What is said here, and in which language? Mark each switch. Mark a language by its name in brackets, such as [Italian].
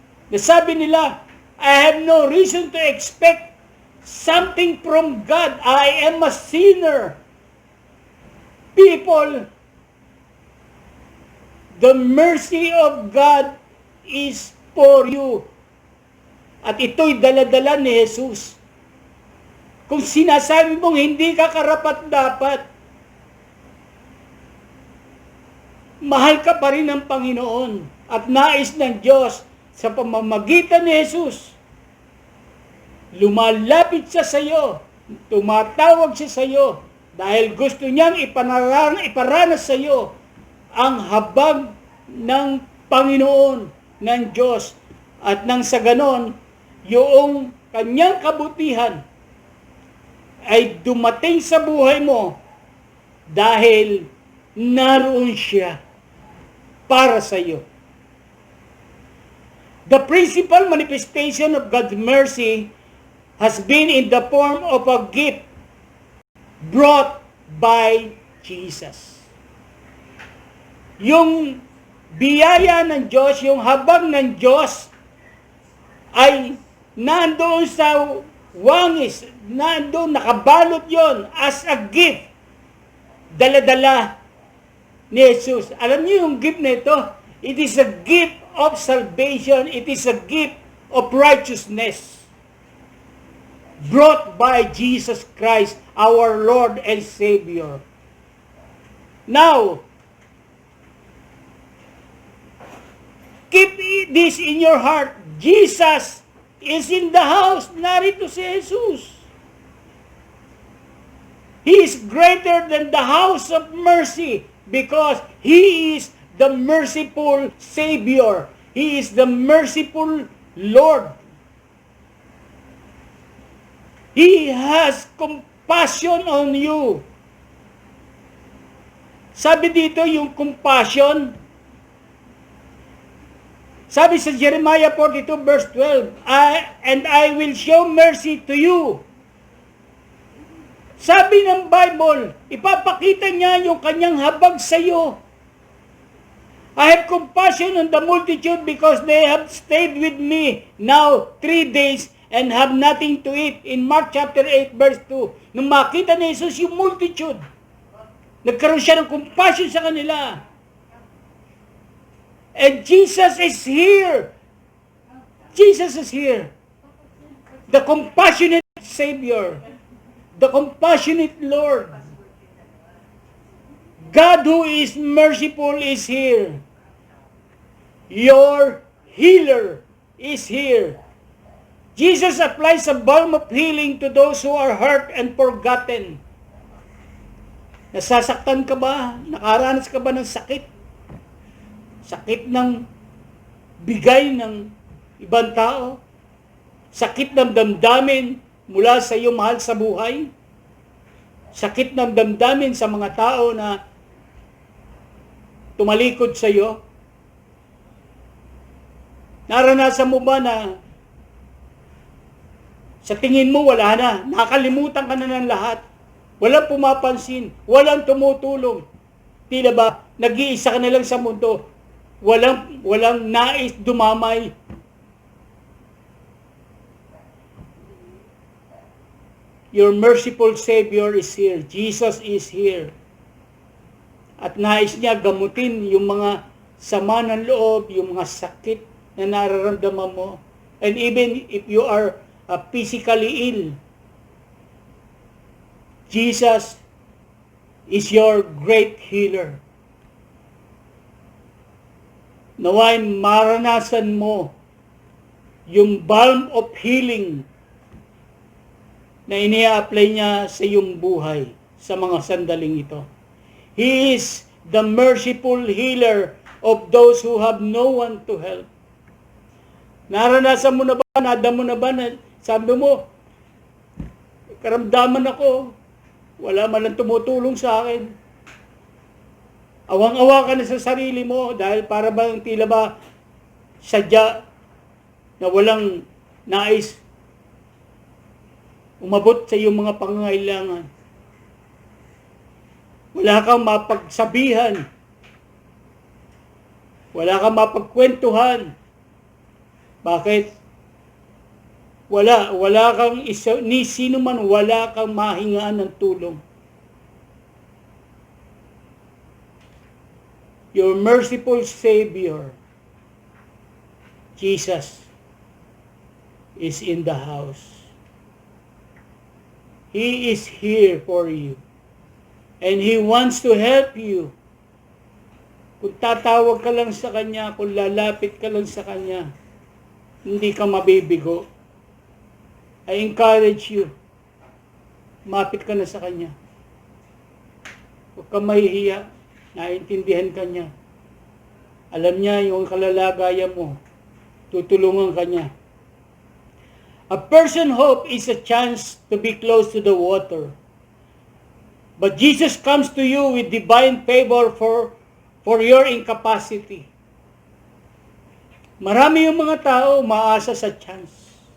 [Filipino] Nasabi nila, [English] I have no reason to expect something from God. I am a sinner. People, the mercy of God is for you. [Filipino] At ito'y daladala ni Jesus. Kung sinasabi mong hindi ka karapat-dapat, mahal ka pa rin ng Panginoon at nais ng Diyos sa pamamagitan ni Jesus. Lumalapit siya sa iyo, tumatawag siya sa iyo dahil gusto niyang iparanas sa iyo ang habag ng Panginoon, ng Diyos, at nang sa ganon, yung kanyang kabutihan ay dumating sa buhay mo dahil naroon siya para sa iyo. [English] The principal manifestation of God's mercy has been in the form of a gift brought by Jesus. [Filipino] Yung biyaya ng Diyos, yung habag ng Diyos ay nandoon sa wangis, nandoon, nakabalot yon [English] as a gift. [Filipino] Dala-dala ni Jesus. Alam niyo yung gift na ito? [English] It is a gift of salvation. It is a gift of righteousness brought by Jesus Christ, our Lord and Savior. Now, keep this in your heart. Jesus is in the house. [Filipino] Narito si Jesus. [English] He is greater than the house of mercy because He is the merciful Savior. He is the merciful Lord. He has compassion on you. [Filipino] Sabi dito yung [English] compassion, [Filipino] sabi sa [English] Jeremiah 42 verse 12, and I will show mercy to you. [Filipino] Sabi ng Bible, ipapakita niya yung kanyang habag sa iyo. [English] I have compassion on the multitude because they have stayed with me now 3 days and have nothing to eat. In Mark chapter 8 verse 2, [Filipino] nung makita ni Jesus yung multitude, nagkaroon siya ng compassion sa kanila. [English] And Jesus is here. Jesus is here. The compassionate Savior. The compassionate Lord. God who is merciful is here. Your healer is here. Jesus applies a balm of healing to those who are hurt and forgotten. [Filipino] Nasasaktan ka ba? Nakaranas ka ba ng sakit? Sakit ng bigay ng ibang tao? Sakit ng damdamin mula sa iyo mahal sa buhay? Sakit ng damdamin sa mga tao na tumalikod sa iyo? Naranasan mo ba na sa tingin mo wala na, nakalimutan ka na ng lahat, walang pumapansin, walang tumutulong, tila ba nag-iisa ka na lang sa mundo, walang nais dumamay? [English] Your merciful Savior is here. Jesus is here. [Filipino] At nais niya gamutin yung mga sama ng loob, yung mga sakit na nararamdaman mo. [English] And even if you are physically ill, Jesus is your great healer. [Filipino] Naway maranasan mo yung [English] balm of healing [Filipino] na ini-apply niya sa iyong buhay sa mga sandaling ito. [English] He is the merciful healer of those who have no one to help. [Filipino] Naranasan mo na ba, nadamo na ba na sabi mo, karamdaman ako, wala man lang tumutulong sa akin. Awang-awa ka na sa sarili mo dahil para bang tila ba sadya na walang nais umabot sa iyong mga pangangailangan. Wala kang mapagsabihan. Wala kang mapagkwentuhan. Bakit? Wala kang ni sino man, wala kang mahingaan ng tulong. [English] Your merciful Savior, Jesus, is in the house. He is here for you. And He wants to help you. [Filipino] Kung tatawag ka lang sa Kanya, kung lalapit ka lang sa Kanya, hindi ka mabibigo. [English] I encourage you, [Filipino] mapit ka na sa Kanya. Huwag kang mahihiya, naiintindihan ka niya. Alam niya yung kalalagayan mo, tutulungan ka niya. [English] A person's hope is a chance to be close to the water. But Jesus comes to you with divine favor for your incapacity. [Filipino] Marami yung mga tao maasa sa chance.